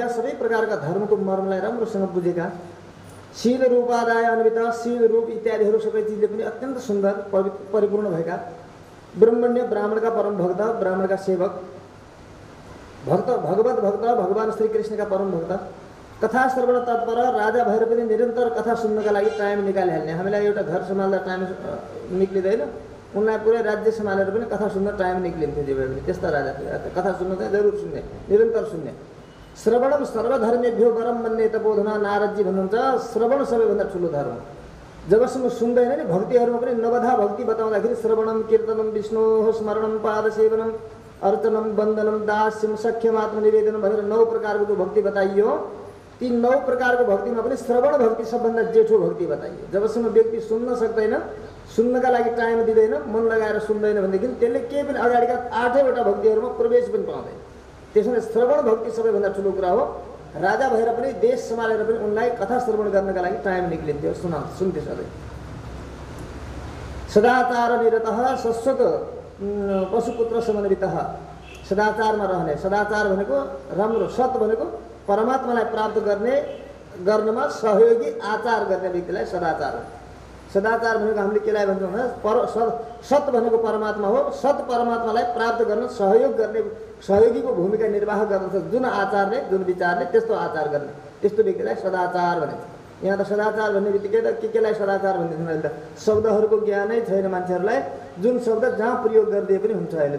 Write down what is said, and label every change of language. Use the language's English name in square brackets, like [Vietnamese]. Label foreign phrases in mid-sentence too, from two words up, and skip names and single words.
[Nepali] सबै प्रकारका धर्मको मर्मलाई राम्रोसँग बुझेका, [Sanskrit] शील रूपादाय अन्वित, [Nepali] शील रूप इत्यादिहरू सबै चिजले पनि अत्यन्त सुन्दर परिपूर्ण भएका, ब्रह्मण्य, ब्राह्मणका परम भक्त, ब्राह्मणका सेवक, भक्त, भगवत भक्त, भगवान श्री कृष्णका परम भक्त, कथा श्रवण तत्पर राजा भएर पनि निरन्तर कथा सुन्नका लागि टाइम निकालिहाल्ने। हामीलाई एउटा घर सम्हाल्दा टाइम निक्लिँदैन, उनलाई पुरै राज्य सम्हालेर पनि कथा सुन्न टाइम निक्लिन्थ्यो। जे भए पनि त्यस्ता राजा थिए। कथा सुन्न चाहिँ जरुर सुन्ने, निरन्तर सुन्ने। [Sanskrit] श्रवणम सर्वधर्मेभ्यो वरम मन्येत बोधना [Nepali] नारदजी भन्नुहुन्छ श्रवण सबैभन्दा ठुलो धर्म जबसम्म सुन्दैन नि भक्तिहरुमा पनि नवधा भक्ति बताउँदाखेरि [Sanskrit] श्रवणम कीर्तनम विष्णु स्मरणम पाद सेवनम अर्चनम वन्दनम दास्यम सख्यम आत्मनिवेदनम [Nepali] भनेर 9 प्रकारको जो भक्ति बताइयो ती 9 प्रकारको भक्तिमा पनि श्रवण भक्ति सबभन्दा जेठो भक्ति बताइयो जबसम्म व्यक्ति सुन्न सक्दैन सुन्नका लागि टाइम दिदैन मन लगाएर सुन्दैन भनेदेखि त्यसले केही पनि अगाडिका 8 वटा भक्तिहरुमा प्रवेश पनि पाउँदैन त्यसैले श्रवण भक्ति सबैभन्दा ठुलो कुरा हो राजा भएर पनि देश सम्हालेर पनि उनलाई कथा श्रवण गर्नका लागि टाइम निक्लिन्थ्यो सुन्थे सधैँ [Sanskrit] सदाचार निरतः शाश्वत पशुपुत्र समन्वितः [Nepali] सदाचारमा रहने सदाचार भनेको राम्रो सत भनेको परमात्मालाई प्राप्त गर्नमा सहयोगी आचार गर्ने व्यक्तिलाई सदाचार सदाचार भनेको हामीले केलाई भन्छौँ भने सत भनेको परमात्मा हो सत परमात्मालाई प्राप्त गर्न सहयोग गर्ने सहयोगीको भूमिका निर्वाह गर्दछ जुन आचारले जुन विचारले त्यस्तो आचार गर्ने त्यस्तो व्यक्तिलाई सदाचार भनिन्छ यहाँ त सदाचार भन्ने बित्तिकै त केलाई सदाचार भनिन्छ अहिले त शब्दहरूको ज्ञानै छैन मान्छेहरूलाई जुन शब्द जहाँ प्रयोग गरिदिए पनि हुन्छ अहिले